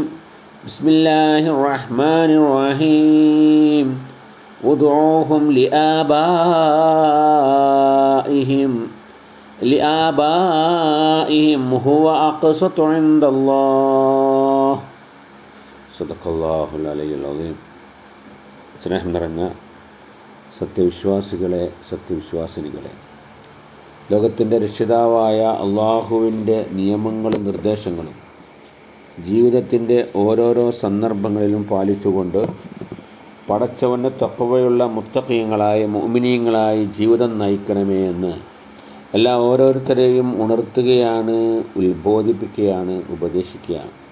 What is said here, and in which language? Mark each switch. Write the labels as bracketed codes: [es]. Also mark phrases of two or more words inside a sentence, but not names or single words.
[ar] بسم الله الرحمن الرحيم. ادعوهم لآبائهم هو أقسط عند الله. صدق الله العلي العظيم. [ml] സ്നേഹം നിറഞ്ഞ സത്യവിശ്വാസികളെ, സത്യവിശ്വാസിനികളെ, ലോകത്തിൻ്റെ രക്ഷിതാവായ അള്ളാഹുവിൻ്റെ നിയമങ്ങളും നിർദ്ദേശങ്ങളും ജീവിതത്തിൻ്റെ ഓരോരോ സന്ദർഭങ്ങളിലും പാലിച്ചുകൊണ്ട് പടച്ചവൻ്റെ തഖ്വയുള്ള മുത്തഖീങ്ങളായ മുഅ്മിനീങ്ങളായി ജീവിതം നയിക്കണമേ എന്ന് എല്ലാ ഓരോരുത്തരെയും ഉണർത്തുകയാണ്, ഉത്ബോധിപ്പിക്കുകയാണ്, ഉപദേശിക്കുകയാണ്.